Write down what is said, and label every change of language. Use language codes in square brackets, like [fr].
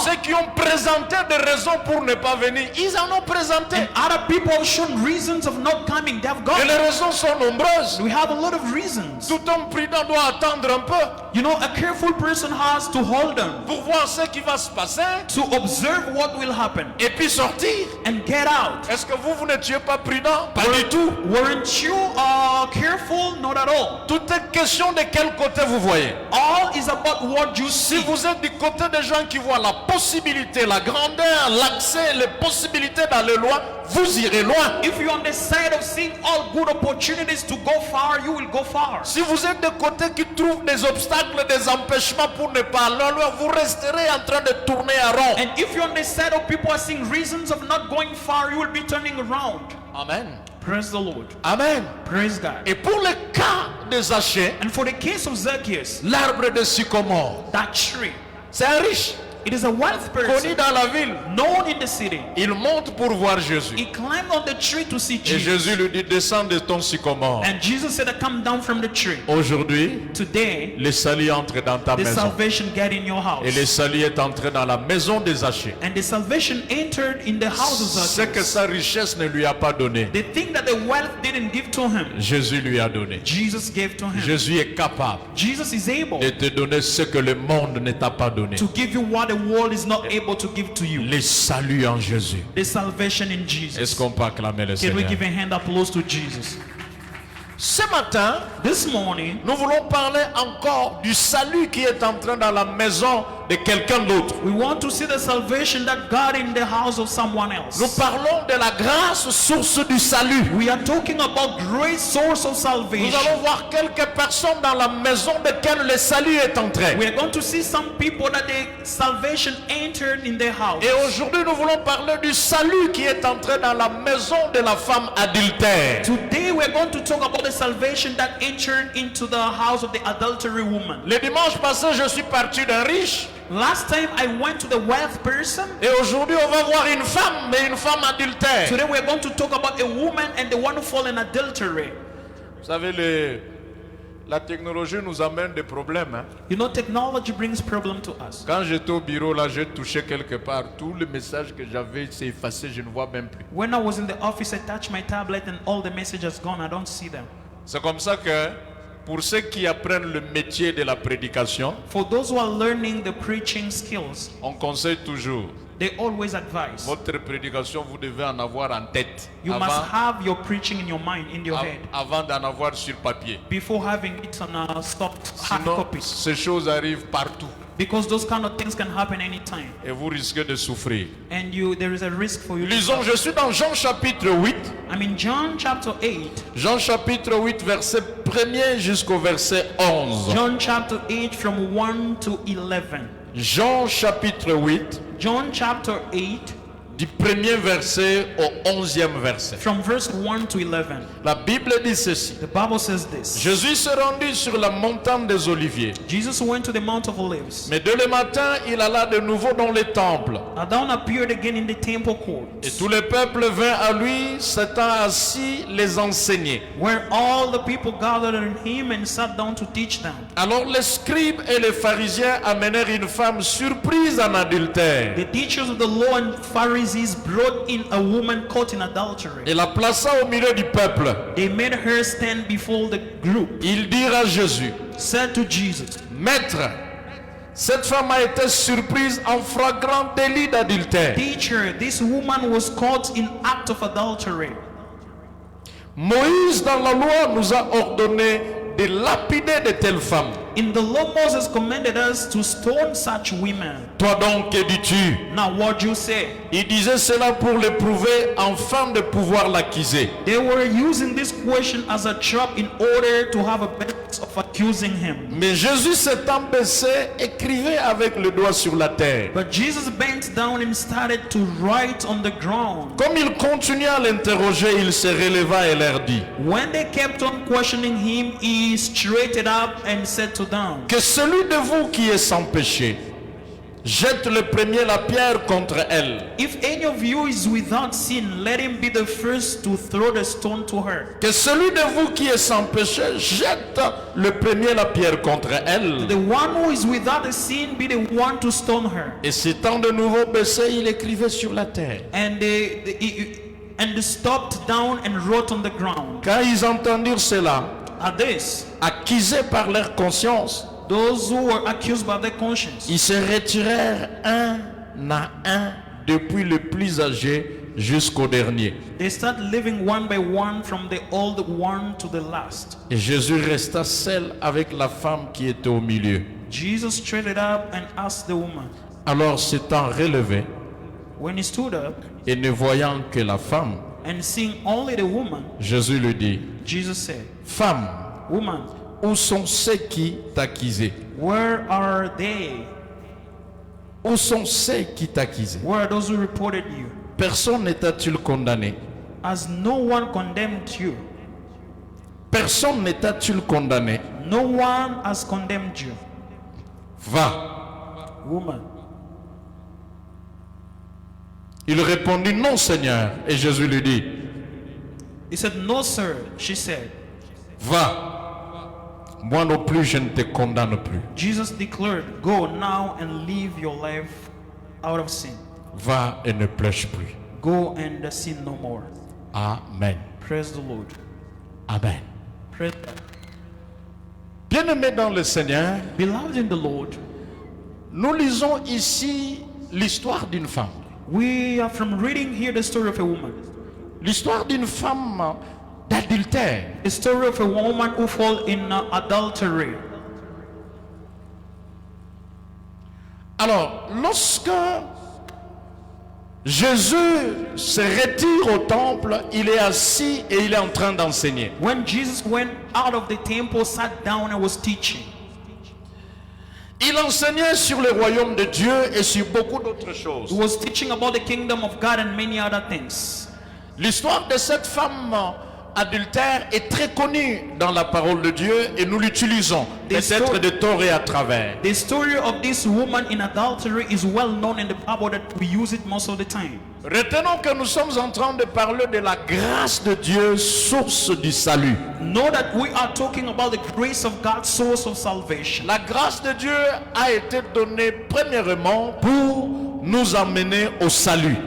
[fr] Ceux qui ont présenté des raisons pour ne pas venir, ils en ont présenté. [en] And other people have shown reasons of not coming, they have [fr] Et [en] gone. [fr] les raisons sont nombreuses. [en] We have a lot of reasons. [fr] Tout homme prudent doit attendre un peu [en] You know, a careful person has to hold on, [fr] pour voir ce qui va se passer [en] to observe what will happen [fr] et puis sortir. [en] and get out. [fr] Est-ce que vous n'étiez pas prudent? Pas du tout. [en] Weren't you careful? Not at all. [fr] Tout est question de quel côté vous voyez. [en] All is about what you [fr] Si [en] see. [fr] vous êtes du côté des gens qui voient la possibilité, la grandeur, l'accès, les possibilités d'aller loin, vous irez loin. [en] If you're on the side of seeing all good opportunities to go far, you will go far. [fr] Si vous êtes de côté qui trouve des obstacles, des empêchements pour ne pas aller loin, vous resterez en train de tourner à rond. [en] And if you're on the side of people are seeing reasons of not going far, you will be turning around. [fr] Amen. [en] Praise the Lord. [fr] Amen. [en] Praise God. [fr] Et pour le cas de Zachée, [en] And for the case of Zacchaeus, [fr] l'arbre de sycomore, [en] that tree, [fr] c'est un riche [en] it is a wealth [fr] connu [en] person [fr] dans la ville. [en] known in the city. [fr] Il monte pour voir Jésus. [en] He climbed on the tree to see [fr] Et [en] Jesus. [fr] Jésus lui dit, descends de ton sycomore. [en] And Jesus said, come down from the tree. [fr] Aujourd'hui, [en] Today, [fr] le salut entre dans ta [en] the [fr] maison. [en] salvation get in your house. [fr] Et le salut est entré dans la maison des Zachée. [en] And the salvation entered in the house of [fr] Ce que [en] Zacchaeus. [fr] sa richesse ne lui a pas donné, [en] The thing that the wealth didn't give to him, [fr] Jésus lui a donné. [en] Jesus gave to him. [fr] Jésus est capable [en] Jesus is able [fr] de te donner ce que le monde ne t'a pas donné. [en] to give you what the world is not able to give to you. [fr] Le salut en Jésus. [en] The salvation in [fr] Est-ce [en] Jesus. [fr] qu'on peut acclamer le [en] Can we [fr] Seigneur? [en] give a hand applause to Jesus? [fr] Ce matin, [en] This morning, [fr] nous voulons parler encore du salut qui est entré dans la maison de quelqu'un d'autre. [en] We want to see the salvation that God in the house of someone [fr] Nous [en] else. [fr] parlons de la grâce, source du salut. [en] We are talking about great source of [fr] Nous [en] salvation. [fr] allons voir quelques personnes dans la maison desquelles le salut est entré. [en] We are going to see some people that the salvation entered in their house. [fr] Et aujourd'hui, nous voulons parler du salut qui est entré dans la maison de la femme adultère. [en] Today we are going to talk about the salvation that entered into the house of the adultery woman. [fr] Le dimanche passé, je suis parti d'un riche. [en] Last time I went to the wealth person. [fr] Et aujourd'hui, on va voir une femme, mais une femme adultère. [en] Today we are going to talk about a woman and the one who fall in adultery. [fr] Vous savez, la technologie nous amène des problèmes. Hein? [en] You know, technology brings problem to us. [fr] Quand j'étais au bureau, là, j'ai touché quelque part. Tous les messages que j'avais, c'est effacé, je ne vois même plus. [en] When I was in the office, I touched my tablet and all the messages gone. I don't see them. [fr] C'est comme ça que, pour ceux qui apprennent le métier de la prédication, [en] For those who are learning the preaching skills, [fr] on conseille toujours, [en] they always advise. [fr] votre prédication, vous devez en avoir en tête. [en] You must have your preaching in your mind, in your head, [fr] Avant d'en avoir sur papier. [en] before having it on a soft hard [fr] Sinon, [en] copy. [fr] ces choses arrivent partout. [en] Because those kind of things can happen anytime. [fr] Et vous risquez de souffrir. [en] And there is a risk for you. [fr] Lisons, je suis dans Jean chapitre 8. [en] I'm in John chapter 8. [fr] Jean chapitre 8, verset 1er jusqu'au verset 11. [en] John chapter 8 from 1 to 11. [fr] Jean chapitre 8, [en] John chapter 8 [fr] du premier verset au 11e verset. [en] from verse 1 to 11. [fr] La Bible dit ceci. [en] The Bible says this. [fr] Jésus se rendit sur la montagne des Oliviers. [en] Jesus went to the Mount of Olives. [fr] Mais dès le matin, il alla de nouveau dans le temple. [en] Adon appeared again in the temple [fr] Et [en] courts, [fr] tout le peuple vint à lui, s'étant assis, les enseigner. [en] where all the people gathered on him and sat down to teach them. [fr] Alors les scribes et les pharisiens amenèrent une femme surprise en adultère [en] The teachers of the law and Pharisees brought in a woman caught in adultery. [fr] et la plaça au milieu du peuple. [en] They made her stand before the group, [fr] Ils dirent à Jésus, [en] said to Jesus, [fr] Maître, cette femme a été surprise en flagrant délit d'adultère. [en] Teacher, this woman was caught in act of adultery. [fr] Moïse dans la loi nous a ordonné de lapider de telles femmes. [en] In the law, Moses commanded us to stone such women. [fr] Toi donc, que dis-tu? [en] Now what you say? [fr] Il disait cela pour l'éprouver afin de pouvoir l'accuser. [en] They were using this question as a trap in order to have a basis of accusing him. [fr] Mais Jésus s'étant baissé, écrivait avec le doigt sur la terre. [en] But Jesus bent down and started to write on the ground. [fr] Comme il continuait à l'interroger, il se releva et leur dit, [en] When they kept on questioning him, he straightened up and said to them, [fr] que celui de vous qui est sans péché jette le premier la pierre contre elle. [en] If any of you is without sin, let him be the first to throw the stone to her. [fr] Que celui de vous qui est sans péché jette le premier la pierre contre elle. [en] The one who is without a sin be the one to stone her. [fr] Et s'étant de nouveau baissé, il écrivait sur la terre. [en] And they stopped down and wrote on the ground. [fr] Quand ils entendirent cela, [en] At this, [fr] accusés par leur conscience, [en] those who were accused by their conscience, [fr] ils se retirèrent un à un, depuis le plus âgé jusqu'au dernier. [en] they started living one by one from the old one to the last. [fr] Et Jésus resta seul avec la femme qui était au milieu. [en] Jesus straightened up and asked the woman. [fr] Alors s'étant relevé [en] When he stood up [fr] et ne voyant que la femme, [en] and seeing only the woman, [fr] Jésus lui dit, [en] Jesus said, [fr] Femme, [en] Woman, [fr] où sont ceux qui t'accusaient? [en] where are they? [fr] Où sont ceux qui t'accusaient? [en] Where are those who reported you? [fr] Personne n'était-il condamné? [en] Has no one condemned you? [fr] Personne n'était-il condamné? [en] No one has condemned you. [fr] Va. [en] Woman. [fr] Il répondit, non Seigneur. Et Jésus lui dit, [en] He said, No, sir. She said. [fr] va. Moi non plus, je ne te condamne plus. [en] Jesus declared, Go now and live your life out of sin. [fr] Va et ne prêche plus. [en] Go and sin no more. [fr] Amen. [en] Praise the Lord. [fr] Amen. [en] Praise [fr] Bien-aimés dans le Seigneur, [en] Beloved in the Lord, [fr] nous lisons ici l'histoire d'une femme. [en] we are from reading here the story of a woman. [fr] L'histoire d'une femme d'adultère. [en] The story of a woman who fall in adultery. [fr] Alors, lorsque Jésus se retire au temple, il est assis et il est en train d'enseigner. [en] When Jesus went out of the temple, sat down and was teaching. [fr] Il enseignait sur le royaume de Dieu et sur beaucoup d'autres choses. [en] He was teaching about the kingdom of God and many other things. [fr] L'histoire de cette femme adultère est très connue dans la parole de Dieu et nous l'utilisons peut-être de tort et à travers. [en] The story of this woman in adultery is well known in the Bible that we use it most of the time. [fr] Retenons que nous sommes en train de parler de la grâce de Dieu, source du salut. [en] Know that we are talking about the grace of God, source of salvation. [fr] La grâce de Dieu a été donnée premièrement pour nous amener au salut.